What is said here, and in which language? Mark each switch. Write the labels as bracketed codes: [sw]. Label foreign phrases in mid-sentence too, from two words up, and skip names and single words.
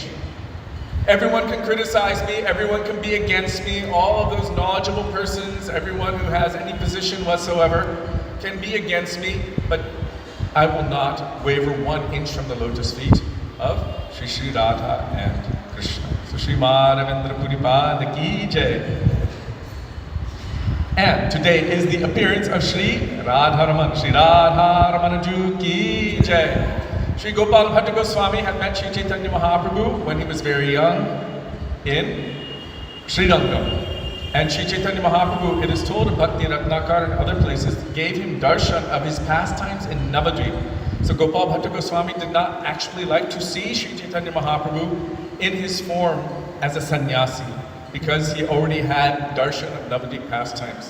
[en] Everyone can criticize me, everyone can be against me, all of those knowledgeable persons, everyone who has any position whatsoever can be against me, but I will not waver 1 inch from the lotus feet of Sri Radha and Krishna. So Sri Madhavendra Puripad [hi] ki jai. [en] And today is the appearance of Sri Radharaman. Sri Radharaman Ju [hi] ki jai. [en] Sri Gopal Bhatta Goswami had met Sri Chaitanya Mahaprabhu when he was very young in Sri Rangam. And Sri Chaitanya Mahaprabhu, it is told in Bhakti Ratnakar and other places, gave him darshan of his pastimes in Navadvip. So Gopal Bhatta Goswami did not actually like to see Sri Chaitanya Mahaprabhu in his form as a sannyasi, because he already had darshan of Navadvip pastimes.